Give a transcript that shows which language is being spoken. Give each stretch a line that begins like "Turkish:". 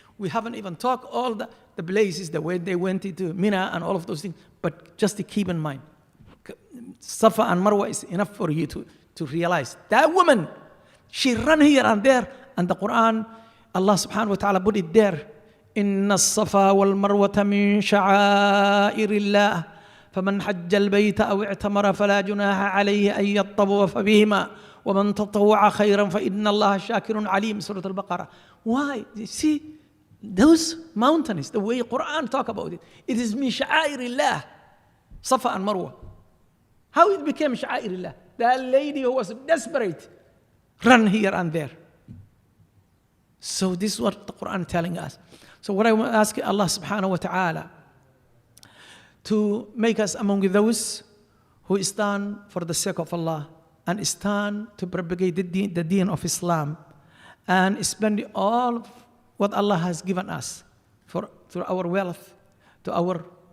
English: We haven't even talked all the places, the way they went into Mina and all of those things, but just to keep in mind, Safa and Marwa is enough for you to realize. That woman, she ran here and there, and the Quran, Allah subhanahu wa ta'ala put it there.
Arabic: إن الصفا والمروة من شعائر الله فمن حج البيت أو اعتمر فلا جناح عليه أن يطوف بهما ومن تطوع خيرا فإن الله شاكر عليم.
English: Surah Al-Baqarah. Why? You see, those mountains, the way Quran talk about it, it is min sha'airillah, Safa and Marwa. How it became sha'airillah? That lady who was desperate ran here and there. So this is what the Quran telling us. So what I want to ask Allah subhanahu wa ta'ala to make us among those who stand for the sake of Allah and stand to propagate the deen of Islam and spend all what Allah has given us through our wealth, to our,